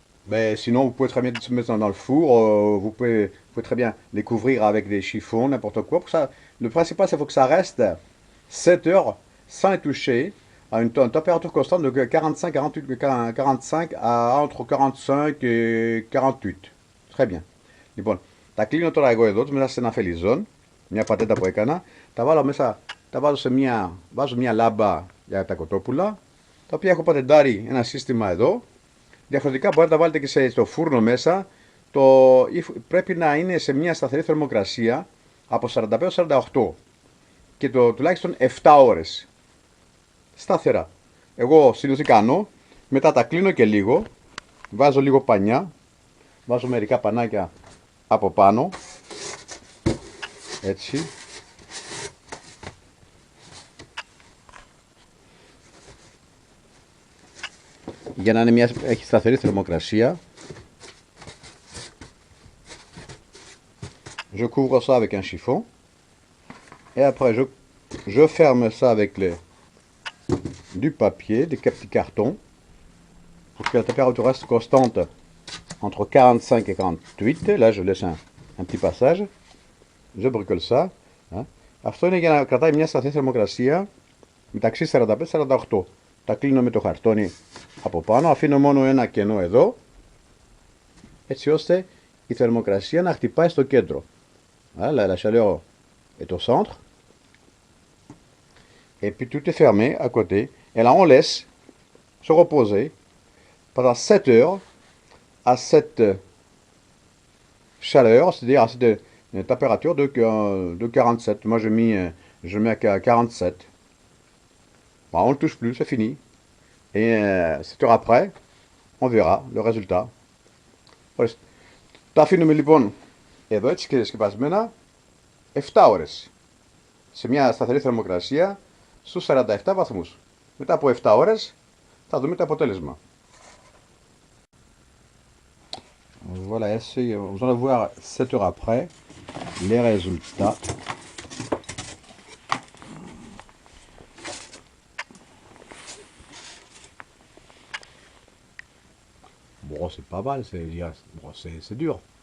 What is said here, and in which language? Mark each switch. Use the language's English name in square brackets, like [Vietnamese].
[French] Mais sinon, vous pouvez très bien se mettre dans le four, vous pouvez très bien les couvrir avec des chiffons, n'importe quoi. Pour ça, le principal, c'est qu'il faut que ça reste 7 heures sans être touché, à une température constante de 45 à entre 45 et 48. Très bien. [Greek] Λοιπόν, τα κλείνω τώρα εγώ εδώ, μέσα σε ένα φελιζόν, μια πατέτα που έκανα, τα βάλω μέσα, τα βάζω βάζω μια λάμπα για τα κοτόπουλα, τα οποία έχω πατεντάρει ένα σύστημα εδώ. Διαφορετικά μπορείτε να τα βάλετε και στο φούρνο μέσα. Πρέπει να είναι σε μια σταθερή θερμοκρασία από 45-48 και τουλάχιστον 7 ώρες. Σταθερά. Εγώ συνήθως κάνω, μετά τα κλείνω και λίγο, βάζω λίγο πανιά, βάζω μερικά πανάκια από πάνω, έτσι. Για να είναι έχει σταθερή θερμοκρασία. [French] Je couvre ça avec un chiffon. Et après, je ferme ça avec du papier, des petits cartons. Pour que la température reste constante entre 45 et 48. Là, je laisse un petit passage. Je bricole ça. [Greek] Αυτό είναι για να κρατάει μια σταθερή θερμοκρασία μεταξύ 45-48. Τα κλείνω με το χαρτόνι από πάνω. Αφήνω μόνο ένα κενό εδώ. Έτσι ώστε η θερμοκρασία να χτυπάει στο κέντρο. [French] Là, la chaleur est au centre. Et puis tout est fermé à côté. Et là, on laisse se reposer pendant 7 heures à cette chaleur, c'est-à-dire à cette température de 47. Moi, je mets à 47. Bon, on ne le touche plus, c'est fini. Et 7 heures après, on verra le résultat. [Greek] Τα αφήνουμε λοιπόν εδώ έτσι και σκεπασμένα 7 ώρες σε μια σταθερή θερμοκρασία στους 47 βαθμούς. Μετά από 7 ώρες θα δούμε το αποτέλεσμα. [French] Voilà, vous allez voir 7 heures après les résultats. Bon, c'est pas mal, c'est dur.